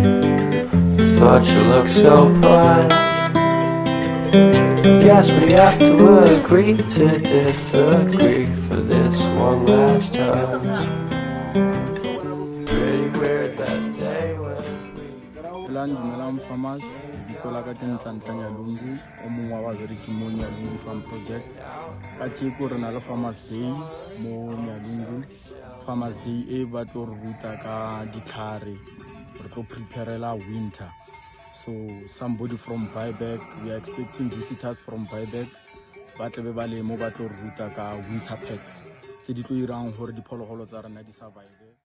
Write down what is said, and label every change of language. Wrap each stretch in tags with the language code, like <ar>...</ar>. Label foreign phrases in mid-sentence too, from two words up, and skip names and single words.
<en>I thought you looked so fine. Guess we have to agree to disagree for this one last time. Pretty weird that day when we...</en> <tn>Dumelang farmers, bitsola ka Nyalungu, o mongwe wa babereki mo Nyalungu Farm Project. Ka tsheko re na le Farmers Day mo Nyalungu. Farmers Day e ba tlo re ruta ka ditlhare, re tlo preparela winter.</tn> <en>So somebody from Vibeck, we are expecting visitors from Vibeck.</en> <tn>Ba tle be ba le mo ba tlo re ruta ka</tn> <en>winter packs</en> <tn>tse di tlo irang hore diphologolo tsa rena di survive.</tn>